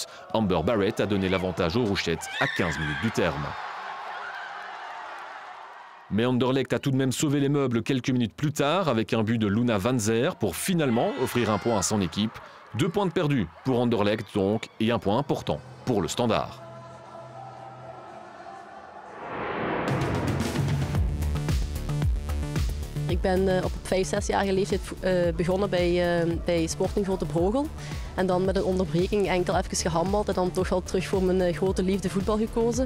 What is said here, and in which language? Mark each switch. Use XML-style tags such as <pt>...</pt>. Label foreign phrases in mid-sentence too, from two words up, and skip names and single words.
<fr>Amber Barrett a donné l'avantage aux Rouchettes à 15 minutes du terme. Mais Anderlecht a tout de même sauvé les meubles quelques minutes plus tard avec un but de Luna Van Zer pour finalement offrir un point à son équipe. 2 points de perdus pour Anderlecht donc et un point important pour le Standard.</fr> <nl>Ik ben op 5-6-jarige leeftijd begonnen bij Sporting Grote Brogel. En dan met een onderbreking enkel even gehandbald en dan toch wel terug voor mijn grote liefde voetbal gekozen.</nl>